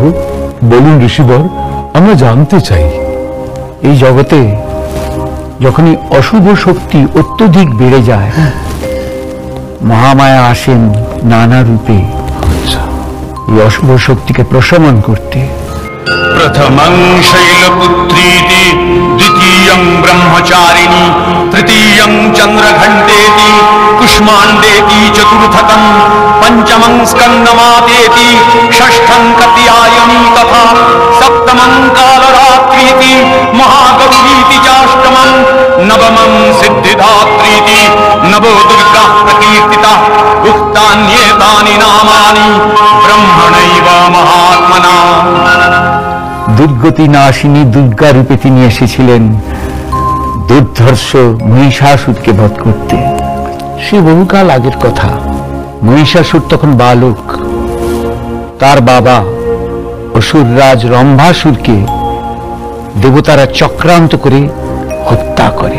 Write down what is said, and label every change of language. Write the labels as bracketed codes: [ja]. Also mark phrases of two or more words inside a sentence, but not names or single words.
[bn] বলুন ঋষিবর, আমরা জানতে চাই। এই জগতে যখনই অশুভ শক্তি অত্যধিক বেড়ে যায়, মহামায়া আসেন নানা রূপে এই অশুভ শক্তিকে প্রশমন করতে। [sa] प्रथमं शैलपुत्रीति, द्वितीयं ब्रह्मचारिणी, तृतीयं चंद्रघंटेति, कुष्मांडेति, चतुर्थकं पंचमं स्कंदमातेति, षष्ठं कत्यायनी तथा सप्तमं कालरात्रीति, महागौरीति चाष्टमं, नवमं सिद्धिदात्रीति, नवो दुर्गा प्रकीर्तिता, उक्तान्येतानि नामानि ब्रह्मणैव महात्मना। [bn] দুর্গতি নাশিনী দুর্গা রূপে তিনি এসেছিলেন দুর্ধর্ষ মহিষাসুরকে বধ করতে। সে বহুকাল আগের কথা। মহিষাসুর তখন বালক। তার বাবা অসুররাজ রম্ভাসুরকে দেবতারা চক্রান্ত করে হত্যা করে।